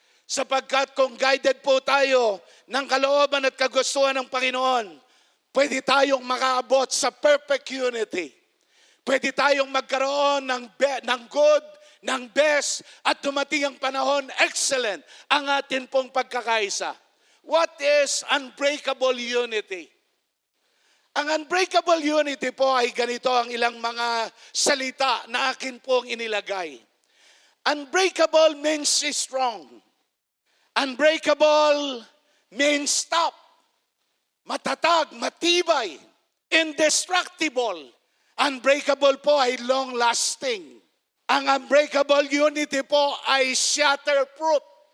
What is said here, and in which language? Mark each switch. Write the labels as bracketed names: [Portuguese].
[Filipino] Sapagkat kung guided po tayo ng kalooban at kagustuhan ng Panginoon, pwede tayong makaabot sa [English] perfect unity. [Filipino] Pwede tayong magkaroon ng good, ng best, at dumating ang panahon, excellent, ang atin pong pagkakaisa. [English] What is unbreakable unity? [Filipino] Ang unbreakable unity po ay ganito ang ilang mga salita na akin pong inilagay. [English] Unbreakable means strong. Unbreakable means tough. [Filipino] Matatag, matibay, indestructible. Unbreakable po ay long-lasting. Ang unbreakable unity po ay shatterproof.